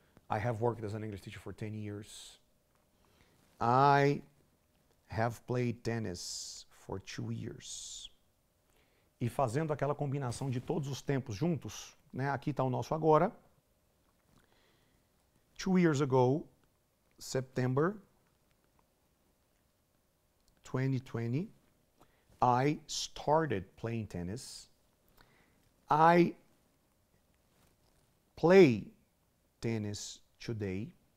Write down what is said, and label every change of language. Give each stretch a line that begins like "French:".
English: I have worked as an English teacher for 10 years. I have played tennis for 2 years.
Portuguese: E fazendo aquela combinação de todos os tempos juntos, né? Aqui está o nosso agora.
English: 2 years ago, September 2020, I started playing tennis. I play tennis today.